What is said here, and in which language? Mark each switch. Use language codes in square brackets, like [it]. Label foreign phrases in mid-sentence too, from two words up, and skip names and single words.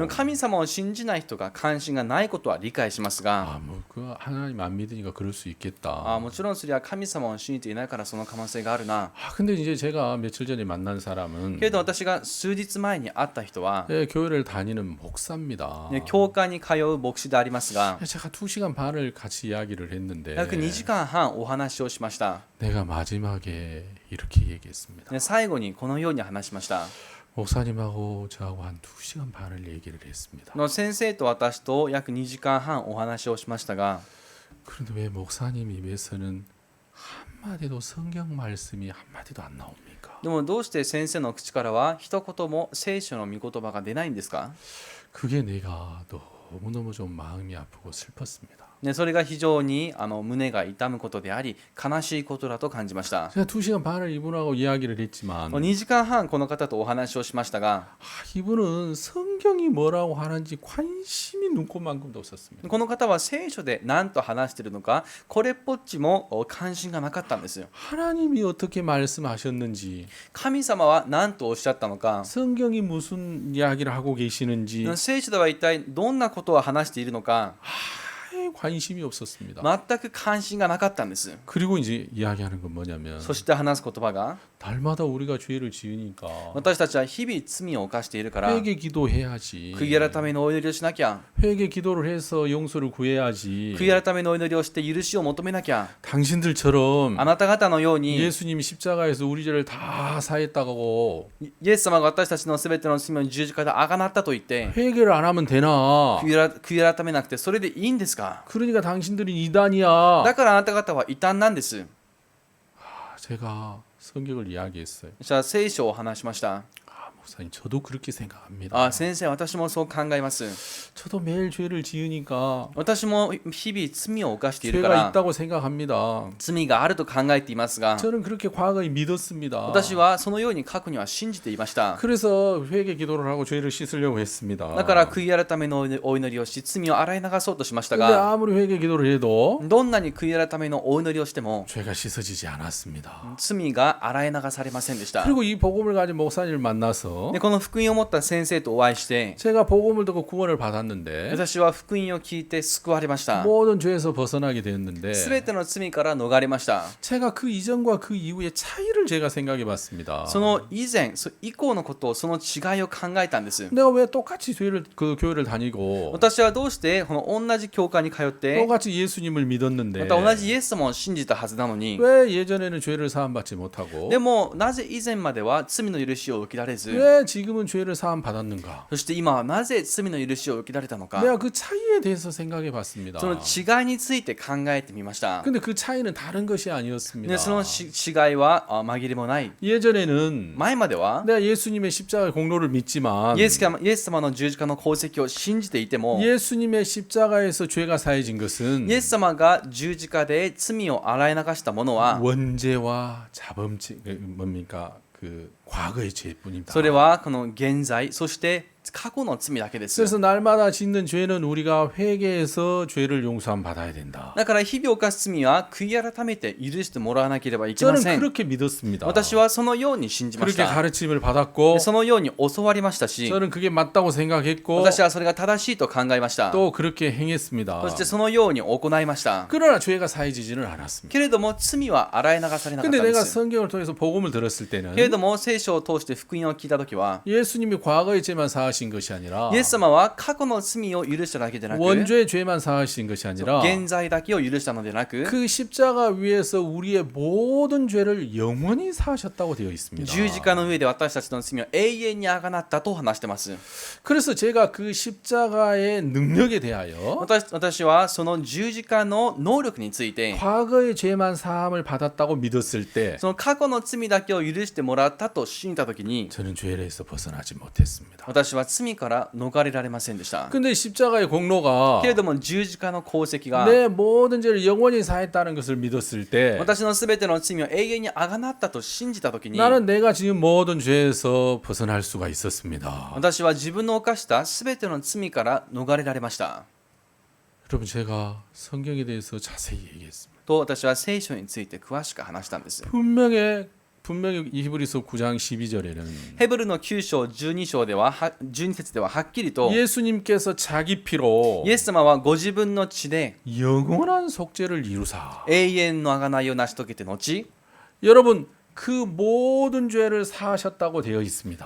[ja] 神様を信じない人が関心がないことは理解しますが [ko] 뭐 그 하나님 안 믿으니까 그럴 수 있겠다. [ja] もちろんそれは神様を信じていないからその可能性があるな [ko] 근데 이제 제가 며칠 전에 만난 사람은 [ja] けれど私が数日前に会った人は [ko] 교회를 다니는 목사입니다. [ja] 教会に通う牧師でありますが [ko] 제가 2시간 반을 같이 이야기를 했는데 [ja] 約2時間半お話をしました [ko] 내가 마지막에 이렇게 얘기했습니다. [ja] 最後にこのように話しました [ko] 목사님하고 저하고 한 2시간 반을 얘기를 했습니다. [ja] 先生と私と約2時間半お話をしましたが [ko] 그런데 왜 목사님 입에서는 한마디도 성경 말씀이 한마디도 안 나옵니까? [ja] でもどうして先生の口からは一言も聖書の御言葉が出ないんですか [ko] 그게 내가 너무너무 좀 마음이 아프고 슬펐습니다. [ja] それが非常に胸が痛むことであり悲しいことだと感じました [ko] 제가 2시간 반을 이분하고 이야기를 했지만 [ja] 2 時間半この方とお話をしましたが [ko] 이분은 성경이 뭐라고 하는지 관심이 눈꼽만큼도 없었습니다. [ja] この方は聖書で何と話しているのかこれっぽっちも関心がなかったんですよ [ko] 하나님이 어떻게 말씀하셨는지 [ja] 神様は何とおっしゃったのか [ko] 성경이 무슨 이야기를 하고 계시는지 [ja] 聖書では一体どんなことを話しているのか [ko] 아예 관심이 없었습니다. [ja] 全く関心がなかったんです [ko] 그리고 이제 이야기하는 건 뭐냐면 [ja] そして話す言葉が [ko] 날마다 우리가 죄를 지으니까 [ja] 私たちは日々罪を犯しているから [ko] 회개 기도해야지. [ja] 悔い改めのお祈りをしなきゃ [ko] 회개 기도를 해서 용서를 구해야지. [ja] 悔い改めのお祈りをして許しを求めなきゃ [ko] 당신들처럼 [ja] あなた方のように [ko] 예수님이 십자가에서 우리 죄를 다 사했다고 [ja] イエス様が私たちのすべての罪を十字架であがなったと言って [ko] 회개를 안 하면 되나? [ja] 悔い改めなくてそれでいいんですか [ko] 그러니까 당신들이 이단이야. [ja] だからあなた方は異端なんです [ko] 제가 성경을 이야기했어요. [ja] じゃあ聖書を話しました [ko] 목사님 목사님, 저도 그렇게 생각합니다. [ja] あ、先生、私もそう考えます。 [ko] 저도 매일 죄를 지으니까 [ja] 私も日々罪を犯しているか [ko] 죄가 [ja] ら [ko] 있다고 생각합니다. [ja] 罪があると考えていますが、 [ko] 저는 그렇게 과거에 믿었습니다. [ja] 私はそのように過去には信じていました。 [ko] 그래서 회개 기도를 하고 죄를 씻으려고 했습니다. [ja] だから悔い改めのお祈りをし、罪を洗い流そうとしました [ko] 근데 [ja] が、 [ko] 아무리 회개 기도를 해도 [ja] どんなに悔い改めのお祈りをしても [ko] 죄가 씻어지지 않았습니다. [ja] 罪が洗い流されませんでした。 [ko] 그리고 이 복음을 가진 목사님을 만나서 [ja] でこの福音を持った先生とお会いして、 [ko] 제가 복음을 듣고 구원을 받았는데 [ja] 私は福音を聞いて救われました。 [ko] 모든 죄에서 벗어나게 되었는데 [ja] すべての罪から逃れました。 [ko] 제가 그 이전과 그 이후의 차이를 제가 생각해 봤습니다. [ja] その以前、以降のことを、その違いを考えたんです。 [ko] 내가 왜 똑같이 그 교회를 다니고 [ja] 私はどうしてこの同じ教会に通って、 [ko] 똑같이 예수님을 [ja] ま [ko] 믿었는데 [ja] た同じイエス様を信じたはずなのに、 [ko] 왜 예전에는 죄를 사함받지 못하고 [ja] でもなぜ以前までは罪の許しを受けられず、 [ko] 왜 지금은 죄를 사함받았는가? [ja] そして今はなぜ罪の許しを受けられたのか、 [ko] 내가 그 차이에 대해서 생각해 봤습니다. [ja] その違いについて考えてみました。 [ko] 근데 그 차이는 다른 것이 아니었습니다. [ja] でその違いは紛れもない。 [ko] 예전에는 [ja] 前までは [ko] 내가 예수님의 십자가의 공로를 믿지만 [ja] イエス様の十字架の功績を信じていても、 [ko] 예수님의 십자가에서 죄가 사해진 것은 [ja] イエス様が十字架で罪を洗い流したものは、 [ko] 원죄와 자범죄 뭡니까? 그 과거의 죄뿐입니다. [ja] それはこの現在、そして過去の罪だけです。 [ko] 그래서 날마다 짓는 죄는 우리가 회개해서 죄를 용서함 받아야 된다. [ja] だから日々犯す罪は悔い改めて許してもらわなければいけま [ko] 저는 [ja] せん。 [ko] 그렇게 믿었습니다. [ja] 私はそのように信じまし [ko] 그렇게 [ja] た。 [ko] 가르침을 받았고 [ja] でそのように教わりましたし、 [ko] 저는 그게 맞다고 생각했고 [ja] 私はそれが正しいと考えました。 [ko] 또 그렇게 행했습니다. [ja] そしてそのように行いました。 [ko] 그러나 죄가 사해지지는 않았습니다. [ja] けれども罪は洗い流されなかった [ko] 근데 [ja] んで [ko] 내가 [ja] す。 [ko] 성경을 통해서 복음을 들었을 [ja] けれ [ko] 때는 [ja] ども聖書を通して福音を聞いたときは、 [ko] 예수님이 과거의 죄만 사하신 것이 아니라 [ja] イエス様は過去の罪を許しただけでなく、 [ko] 원죄의 죄만 사하신 것이 아니라 [ja] 現在だけを許したのでなく、 [ko] 그 십자가 위에서 우리의 모든 죄를 영원히 사하셨다고 되어 있습니다. [ja] 十字架の上で私たちの罪を永遠にあがなったと話してます。 [ko] 그래서 제가 그 십자가의 능력에 대하여 [ja] 私はその十字架の能力について、 [ko] 과거의 죄만 사함을 받았다고 믿었을 때 [ja] その過去の罪だけを許してもらったと信じたときに、 [ko] 저는 죄에서 벗어나지 못했습니다. [ja] 私は罪から逃れられませんでした。 [ko] 근데 십자가의 공로가 [ja] けれども十字架の功績が [ko] 내 모든 죄를 영원히 사했다는 것을 믿었을 때 [ja] 私のすべての罪を永遠にあがなったと信じたときに、 [ko] 나는 내가 지금 모든 죄에서 벗어날 수가 있었습니다. [ja] 私は自分の犯したすべての罪から逃れられました。 [ko] 여러분, 제가 성경에 대해서 자세히 얘기했습니다. [ja] と私は聖書について詳しく話したんです。 [ko] 분명히 히브리서 9장 12절에는 [ja] ヘブルの9章12章では12節でははっきりと、 [ko] 예수님께서 자기 피로 [ja] イエス様はご自分の血で [ko] 영원한 속죄를 이루사. [ja] 永遠の贖いを成し遂げて後、 [ko] 여러분, 그 모든 죄를 사하셨다고 되어 있습니다.